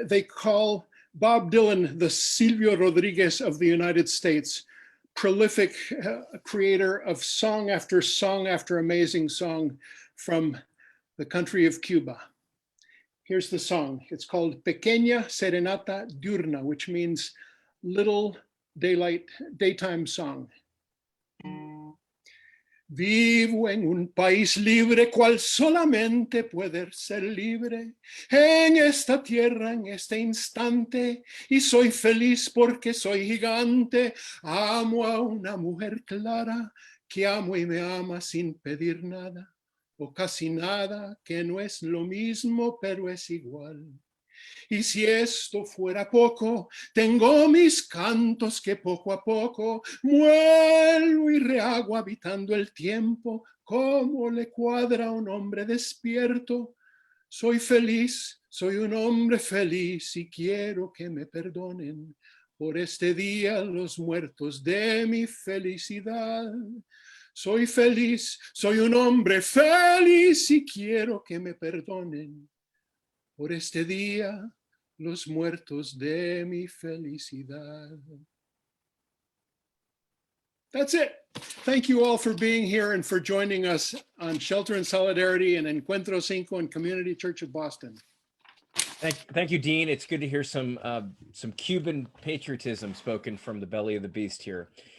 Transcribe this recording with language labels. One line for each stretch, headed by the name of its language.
English: They call Bob Dylan the Silvio Rodriguez of the United States, prolific creator of song after amazing song from the country of Cuba. Here's the song. It's called Pequeña Serenata Diurna, which means little daytime song.
Spanish: Vivo en un país libre, cual solamente puede ser libre en esta tierra, en este instante, y soy feliz porque soy gigante. Amo a una mujer clara que amo y me ama sin pedir nada, o casi nada, que no es lo mismo, pero es igual. Y si esto fuera poco, tengo mis cantos que poco a poco muelo y rehago habitando el tiempo, como le cuadra a un hombre despierto. Soy feliz, soy un hombre feliz y quiero que me perdonen por este día los muertos de mi felicidad. Soy feliz, soy un hombre feliz y quiero que me perdonen por este día los muertos de mi felicidad.
English: That's it. Thank you all for being here and for joining us on Shelter in Solidarity and Encuentro Cinco and Community Church of Boston. Thank you, Dean. It's good to hear some Cuban patriotism spoken from the belly of the beast here.